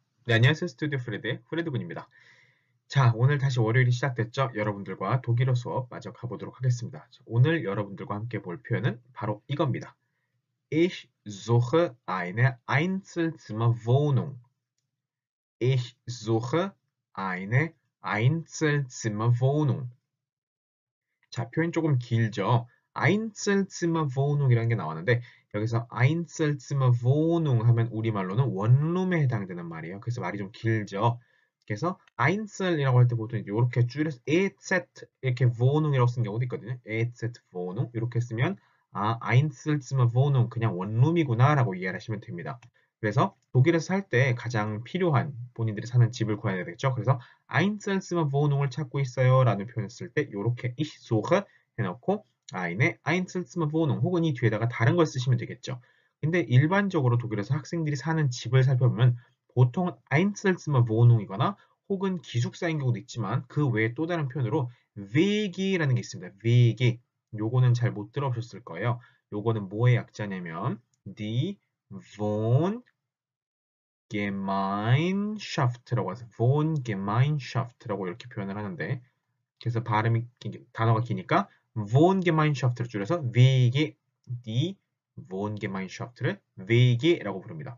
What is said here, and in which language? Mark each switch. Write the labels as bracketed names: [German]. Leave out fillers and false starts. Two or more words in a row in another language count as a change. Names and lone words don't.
[Korean] 네, 안녕하세요. 스튜디오 프레드의 프레드군입니다. 자, 오늘 다시 월요일이 시작됐죠? 여러분들과 독일어 수업 마저 가보도록 하겠습니다. 자, 오늘 여러분들과 함께 볼 표현은 바로 이겁니다. [German] Ich suche eine Einzelzimmerwohnung. Ich suche eine Einzelzimmerwohnung. [Korean] 자, 표현 조금 길죠? Einzelzimmerwohnung이라는 게 나왔는데 여기서 Einzelzimmerwohnung 하면 우리말로는 원룸에 해당되는 말이에요. 그래서 말이 좀 길죠? 그래서 Einzel이라고 할 때 보통 이렇게 줄여서 EZ 이렇게 Wohnung이라고 쓰는 경우도 있거든요. [German] EZ Wohnung [Korean] 이렇게 쓰면 Einzelzimmerwohnung 그냥 원룸이구나 라고 이해를 하시면 됩니다. 그래서 독일에서 살 때 가장 필요한 본인들이 사는 집을 구해야 되겠죠. 그래서 Einzelzimmerwohnung을 찾고 있어요 라는 표현을 쓸 때 이렇게 [German] Ich suche [Korean] 해놓고 [German] eine Einzelzimmerwohnung [Korean] 혹은 이 뒤에다가 다른 걸 쓰시면 되겠죠. 근데 일반적으로 독일에서 학생들이 사는 집을 살펴보면 보통 Einzelzimmerwohnung이거나 혹은 기숙사인 경우도 있지만 그 외에 또 다른 표현으로 WG라는 게 있습니다. WG. 요거는 잘 못 들어보셨을 거예요. 요거는 뭐의 약자냐면 [German] Die Wohngemeinschaft [Korean] 라고 해서 Wohngemeinschaft라고 이렇게 표현을 하는데 그래서 단어가 기니까 Wohngemeinschaf트를 줄여서 WG, [German] die Wohngemeinschaf [Korean] 트를 WG라고 부릅니다.